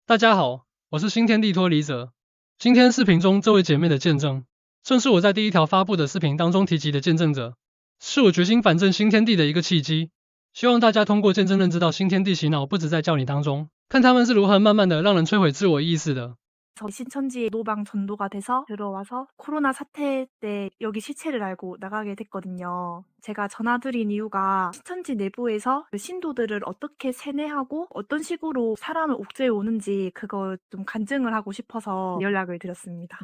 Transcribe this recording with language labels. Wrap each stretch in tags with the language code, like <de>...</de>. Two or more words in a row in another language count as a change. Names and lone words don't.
<zh>大家好，我是新天地脱离者。今天视频中这位姐妹的见证，正是我在第一条发布的视频当中提及的见证者，是我决心反正新天地的一个契机。希望大家通过见证认知到新天地洗脑不止在教你当中，看他们是如何慢慢的让人摧毁自我意识的。</zh> <ko>저 신천지에 노방 전도가 돼서 들어와서 코로나 사태 때 여기 실체를 알고 나가게 됐거든요. 제가 전화드린 이유가 신천지 내부에서 그 신도들을 어떻게 세뇌하고 어떤 식으로 사람을 옥죄해 오는지 그거 좀 간증을 하고 싶어서 연락을 드렸습니다.</ko>